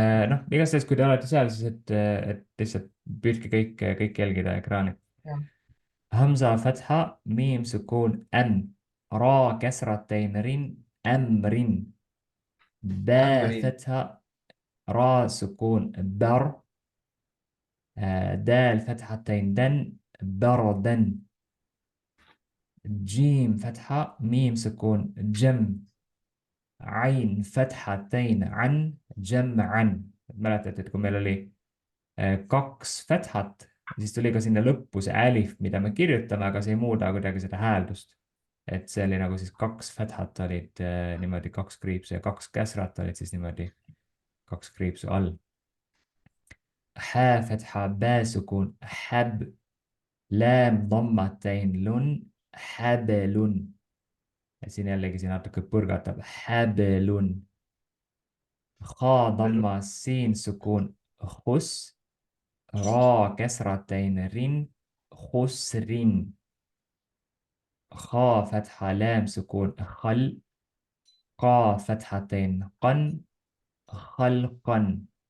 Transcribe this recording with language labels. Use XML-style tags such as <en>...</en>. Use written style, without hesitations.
<et>Noh, igastahes, kui te olete seal, siis et lihtsalt püüdke kõik jälgida ekraani.</et> <ar>Hamza fatha, miim sukuun äm, ra käsratein rin, ämrin. Bä fatha, ra sukuun bar. دال فتحتين دن بردا. جيم فتحة ميم سكون جم. عين فتحتين عن جمعا.</ar> <et>mäletate, et kui meil oli 2 fathat, siis tuli ka sinna lõppu see älif, mida me kirjutame, aga see ei muuda kuidagi seda hääldust. Et see oli nagu siis 2 fathat olid niimoodi 2 kriipsu ja 2 käsrat olid siis niimoodi 2 kriipsu all.</et> <ar>حا فتحة با سكون حب. لام ضمتين لن حبل.</ar> <et>siin jällegi siin natuke põrgatab حبل.</et> <ar>خا ضمة</ar> <et>siin</et> <ar>سكون خس. را كسرتين رن خسر. خا فتحة لام سكون خل. قا فتحتين قن خلقا.</ar>